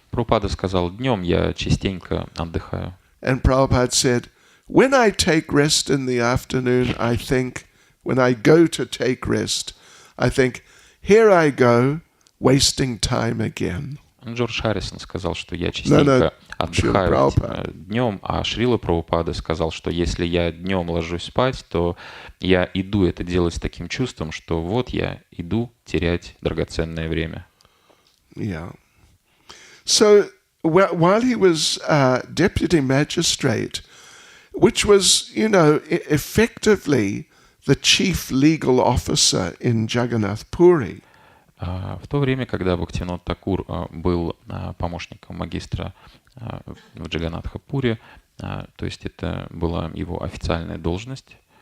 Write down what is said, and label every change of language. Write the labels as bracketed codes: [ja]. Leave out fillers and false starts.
[ru] Прабхупада сказал, днем я частенько отдыхаю. [en] And Prabhupada said, when I take rest in the afternoon, I think, when I go to take rest, I think, here I go, wasting time again. [ru] Джордж Харрисон сказал, что я частенько отдыхаю днем, а Шрила Прабхупада сказал, что если я днем ложусь спать, то я иду это делать с таким чувством, что вот я иду терять драгоценное время. [en] Yeah. So while he was deputy magistrate, which was, effectively the chief legal officer in Jagannath Puri, [ru] в то время, когда Бхактивинод Тхакур был помощником магистра в Джаганнатха-Пуре, то есть это была его официальная должность.